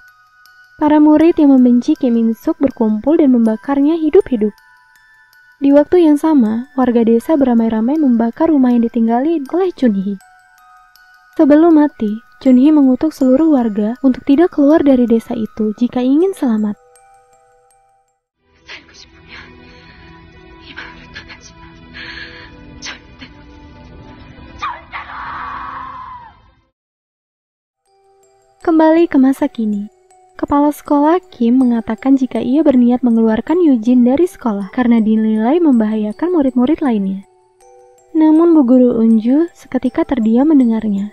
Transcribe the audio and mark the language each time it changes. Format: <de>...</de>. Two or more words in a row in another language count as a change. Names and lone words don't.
<id>Para murid yang membenci Kim In-suk berkumpul dan membakarnya hidup-hidup. Di waktu yang sama, warga desa beramai-ramai membakar rumah yang ditinggali oleh Chun-hee. Sebelum mati, Chun-hee mengutuk seluruh warga untuk tidak keluar dari desa itu jika ingin selamat.</id> <ko>살고 싶으면 이 마을을 떠나지 마. 절대로.</ko> <id>Kembali ke masa kini. Kepala sekolah Kim mengatakan jika ia berniat mengeluarkan Eugene dari sekolah karena dinilai membahayakan murid-murid lainnya. Namun Bu Guru Unju seketika terdiam mendengarnya.</id>